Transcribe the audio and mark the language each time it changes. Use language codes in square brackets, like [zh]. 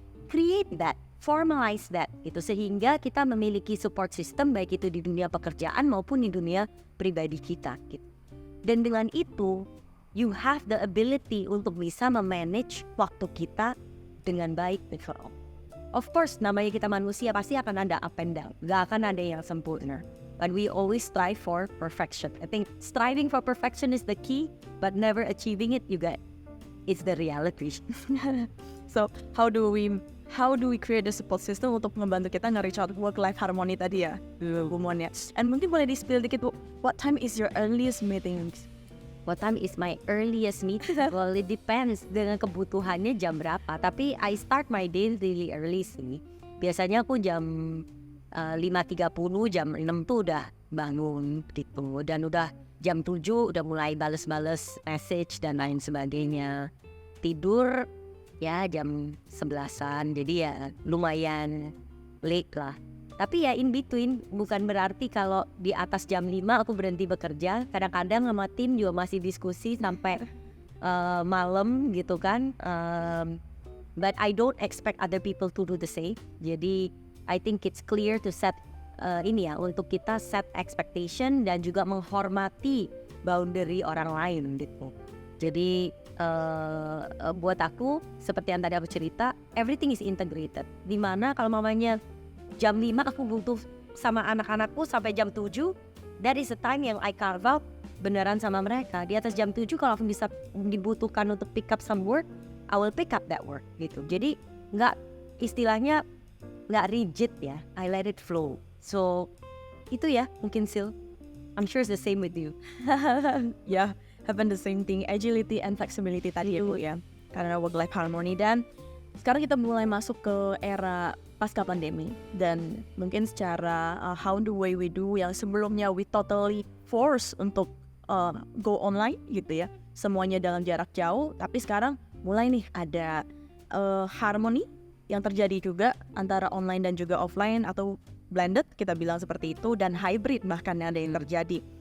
[en] Create that, formalize that, [id] gitu, sehingga kita memiliki support system baik itu di dunia pekerjaan maupun di dunia pribadi kita, gitu. Dan dengan itu, [en] you have the ability [id] untuk bisa memanage waktu kita dengan baik, overall. Of course, namanya kita manusia pasti akan ada up and down. Gak akan ada yang sempurna. [en] But we always strive for perfection. I think striving for perfection is the key, but never achieving it juga it's the reality. So how do we create the support system [id] untuk membantu kita [en] nge-reach out work-life harmony tadi ya, Bu Mon ya. And [id] mungkin boleh di-spill dikit, Bu, [en] what time is your earliest meetings? What time is my earliest meeting? Well, it depends [id] dengan kebutuhannya jam berapa. [en] Tapi I start my day really early sih. [id] Biasanya aku jam 5.30, jam 6 tuh udah bangun gitu. Dan udah jam 7 udah mulai bales-bales message dan lain sebagainya. Tidur ya jam 11-an. Jadi ya lumayan late lah. Tapi ya in between, bukan berarti kalau di atas jam 5 aku berhenti bekerja. Kadang-kadang sama tim juga masih diskusi sampai malam gitu kan. [en] But I don't expect other people to do the same. [id] Jadi [en] I think it's clear to set [id] untuk kita set expectation dan juga menghormati boundary orang lain gitu. Jadi buat aku, seperti yang tadi aku cerita, [en] everything is integrated. [id] Dimana kalau mamanya jam 5 aku butuh sama anak-anakku sampai jam 7, [en] that is the time [id] yang [en] I carve out [id] beneran sama mereka. Di atas jam 7 kalau aku bisa dibutuhkan untuk [en] pick up some work, I will pick up that work [id] gitu. Jadi istilahnya nggak rigid ya, [en] I let it flow. So itu ya mungkin Sil, I'm sure it's the same with you. Yeah, having the same thing, agility and flexibility tadi ya Bu ya, karena work-life harmony. [id] Dan sekarang kita mulai masuk ke era pasca pandemi, dan mungkin secara how the way we do yang sebelumnya [en] we totally force [id] untuk go online gitu ya, semuanya dalam jarak jauh, tapi sekarang mulai nih ada harmony yang terjadi juga antara online dan juga offline, atau blended kita bilang seperti itu, dan hybrid bahkan ada yang terjadi.